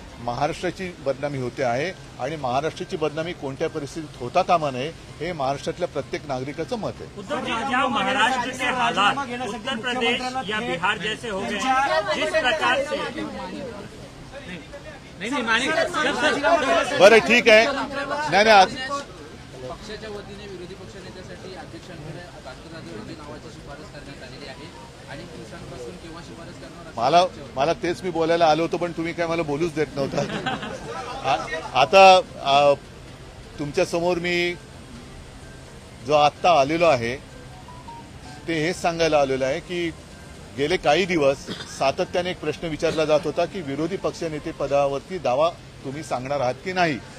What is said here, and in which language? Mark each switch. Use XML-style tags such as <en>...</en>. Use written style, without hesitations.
<mr>महाराष्ट्राची बदनामी होते आहे आणि महाराष्ट्राची बदनामी कोणत्या परिस्थितीत होता कामा नये हे महाराष्ट्रातल्या प्रत्येक नागरिकाचं मत आहे.</mr> <hi>उद्धव जी, क्या महाराष्ट्र के हालात उत्तर प्रदेश या बिहार जैसे हो गए जिस प्रकार से</hi> <mr>बरं ठीक आहे. नाही आज पक्षाच्या वतीने विरोधी पक्षनेत्यासाठी अध्यक्षांकडे राष्ट्रवादी नावाची शिफारस करण्यात आलेली आहे आणि दिवसांपासून केव्हा शिफारस करणार मला तेच मी बोलायला आलो होतो पण तुम्ही काय मला बोलूच देत नव्हता. आता तुमच्या समोर मी जो आत्ता आलेलो आहे ते हेच सांगायला आलेलो आहे की गेले काही दिवस सातत्याने एक प्रश्न विचारला जात होता की विरोधी पक्षनेते पदावरती दावा तुम्ही सांगणार आहात की नाही.</mr>